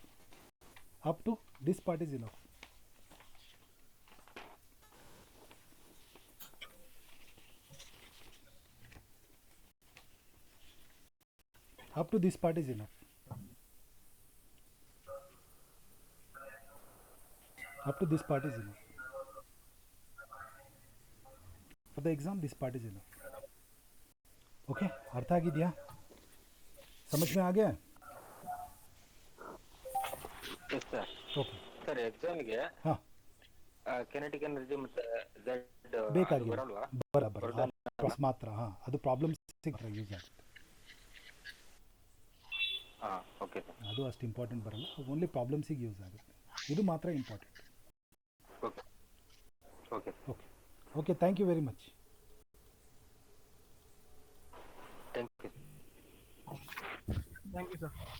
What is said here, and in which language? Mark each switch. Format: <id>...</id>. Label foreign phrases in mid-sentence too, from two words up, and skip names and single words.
<en>Up to this part is enough. Up to this part is enough. Up to this part is enough. For the exam, this part is enough.</en> <hi>Okay, अर्थ ಆಗಿದೆಯಾ? समझ में आ गया?</hi> <en>Yes, sir. Okay.</en> <kn>ಸರ್ ಎಕ್ಸಾಮ್ಗೆ</kn> <hi>हाँ</hi> <en>kinetic energy ಮತ್ತೆ ಝೆಡ್</en> <kn>ಬೇಕಾಗಿಲ್ಲ. ಬರಲ್ವಾ? ಬರಲ್ಲ ಮಾತ್ರ. ಹಾಂ ಅದು ಪ್ರಾಬ್ಲಮ್ಸ್ ಯೂಸ್ ಆಗುತ್ತೆ. ಹಾಂ ಓಕೆ ಸರ್. ಅದು ಅಷ್ಟು ಇಂಪಾರ್ಟೆಂಟ್ ಬರಲ್ಲ, ಓನ್ಲಿ ಪ್ರಾಬ್ಲಮ್ಸಿಗೆ ಯೂಸ್ ಆಗುತ್ತೆ. ಇದು ಮಾತ್ರ ಇಂಪಾರ್ಟೆಂಟ್.</kn> <en>okay okay okay okay, thank you very much. thank you. Thank you, sir.</en>